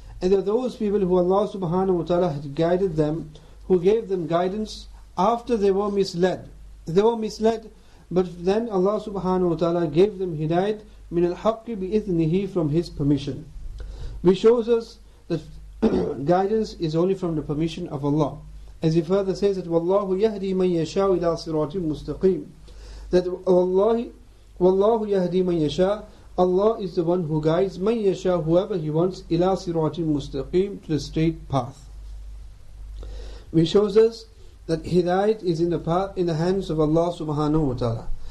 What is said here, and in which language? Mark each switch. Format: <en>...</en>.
<en>And there are those people who Allah subhanahu wa ta'ala had guided them, who gave them guidance after they were misled. They were misled, but then Allah subhanahu wa ta'ala gave them</en> <ar>hidayat min al-haqqi bi-idhnihi,</ar> <en>from His permission. Which shows us that guidance is only from the permission of Allah. As He further says that</en> <ar>وَاللَّهُ يَهْدِي مَنْ يَشَاءُ إِلَىٰ صِرَاطٍ مُسْتَقِيمٍ.</ar> <en>That</en> <ar>وَاللَّهُ يَهْدِي مَنْ يَشَاءُ,</ar> <en>Allah is the one who guides</en> <ar>مَنْ يَشَاءُ,</ar> <en>whoever He wants,</en> <ar>إِلَىٰ صِرَاطٍ مُسْتَقِيمٍ,</ar> <en>to the straight path. Which shows us that hidayat is in the hands of Allah subhanahu wa ta'ala.</en>